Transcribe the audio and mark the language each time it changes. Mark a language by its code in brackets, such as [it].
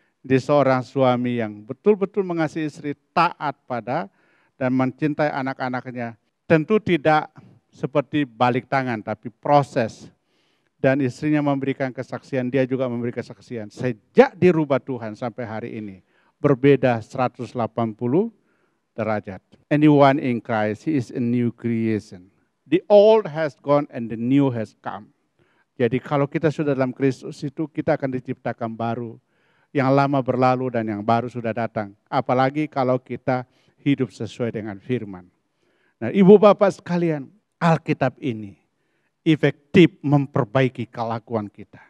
[id] Dia seorang suami yang betul-betul mengasihi istri, taat pada dan mencintai anak-anaknya. Tentu tidak seperti balik tangan, tapi proses. Dan istrinya memberikan kesaksian, dia juga memberi kesaksian. Sejak dirubah Tuhan sampai hari ini. Berbeda 180 derajat. [en] Anyone in Christ, he is a new creation. The old has gone and the new has come. [id] Jadi kalau kita sudah dalam Kristus itu kita akan diciptakan baru. Yang lama berlalu dan yang baru sudah datang. Apalagi kalau kita hidup sesuai dengan firman. Nah ibu bapak sekalian, Alkitab ini efektif memperbaiki kelakuan kita.